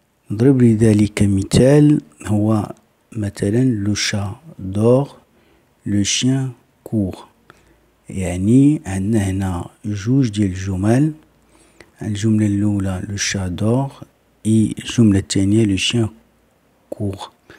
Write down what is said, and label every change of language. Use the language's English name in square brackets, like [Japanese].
[Arabic] نضرب لذلك مثال، هو مثلا [French] le chat dort le chien court. [Arabic] يعني عندنا هنا جوج ديال الجمل. الجملة الأولى [French] le chat dort، [Arabic] الجملة الثانية [French] le chien court.